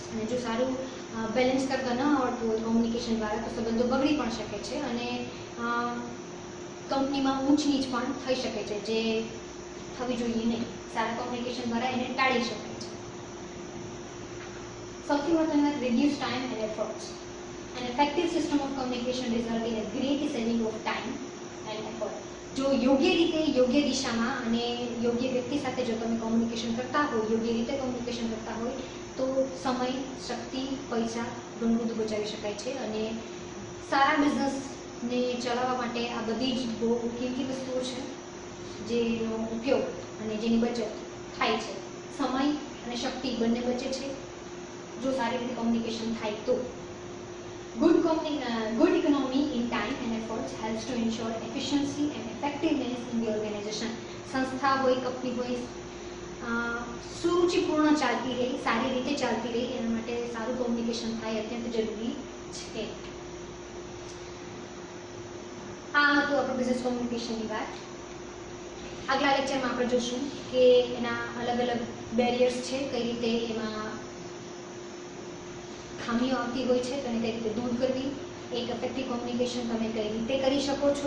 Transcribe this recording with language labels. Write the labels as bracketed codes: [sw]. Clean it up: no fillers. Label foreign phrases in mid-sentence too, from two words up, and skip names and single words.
[gu] અને જો સારું બેલેન્સ કરતા ન આવડતું હોય કોમ્યુનિકેશન દ્વારા, તો સંબંધો બગડી પણ શકે છે અને કંપનીમાં ઊંચ નીચ પણ થઈ શકે છે, જે થવી જોઈએ નહીં. સારા કોમ્યુનિકેશન દ્વારા એને ટાળી શકાય છે. સૌથી મહત્વની વાત, [en] reduce time and efforts. An effective system of communication result in a great saving of time and effort. [gu] જો યોગ્ય રીતે, યોગ્ય દિશામાં અને યોગ્ય વ્યક્તિ સાથે જો તમે કોમ્યુનિકેશન કરતા હોય, યોગ્ય રીતે કોમ્યુનિકેશન કરતા હોય, તો સમય, શક્તિ, પૈસા ઘણું બધું બચાવી શકાય છે. અને સારા બિઝનેસને ચલાવવા માટે આ બધી જ બહુ કિંમતી વસ્તુઓ છે, જેનો ઉપયોગ અને જેની બચત થાય છે. સમય અને શક્તિ બંને બચે છે જો સારી રીતે કોમ્યુનિકેશન થાય તો. [en] Good economy in time and efforts helps to ensure efficiency and effectiveness in the organization. [gu] સંસ્થા હોય, કંપની હોય, સુરુચિપૂર્ણ ચાલતી રહે, સારી રીતે ચાલતી રહે, એના માટે સારું કોમ્યુનિકેશન થાય અત્યંત જરૂરી છે. આ હતું આપણું [en] business communicationની [gu] વાત. આગલા લેક્ચરમાં આપણે જોશું કે એના અલગ અલગ બેરિયર્સ છે, કઈ રીતે એમાં ખામીઓ આવતી હોય છે, તો એને કઈ રીતે દૂર કરવી, એક [en] effective communication [gu] તમે કઈ રીતે કરી શકો છો.